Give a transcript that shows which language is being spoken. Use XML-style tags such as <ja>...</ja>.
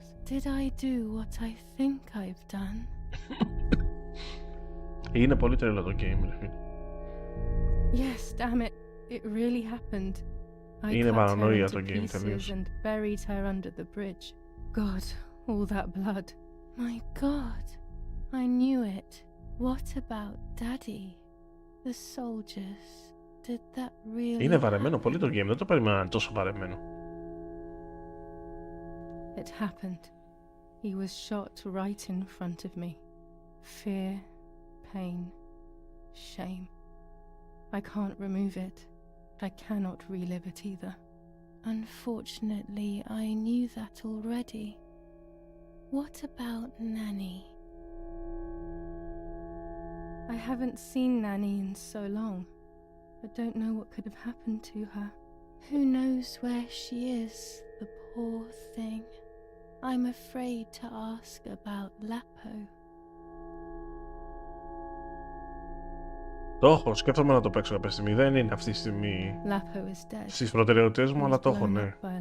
<en>Did I do what I think I've done?</en> <el>Είναι πολύ τρελό το game, ρε φίλε.</el> <en>Yes, damn it. It really happened.</en> <el>Είναι παρανοία το game, τελείως.</el> <en>And buried her under the bridge. God, all that blood. My God, I knew it. What about Daddy? The soldiers. Did that really</en> <el>Είναι βαρεμένο πολύ το game, δεν το περίμενα να είναι τόσο βαρεμένο.</el> <en>It happened. He was shot right in front of me. Fear, pain, shame. I can't remove it. I cannot relive it either. Unfortunately, I knew that already. What about Nanny? I haven't seen Nanny in so long. I don't know what could have happened to her. Who knows where she is, the poor thing. I'm afraid to ask about Lapo.</en> <el>Το έχω, σκέφτομαι να το παίξω κάποια στιγμή. Δεν είναι αυτή τη στιγμή στις προτεραιότητες μου, αλλά το έχω, ναι.</el>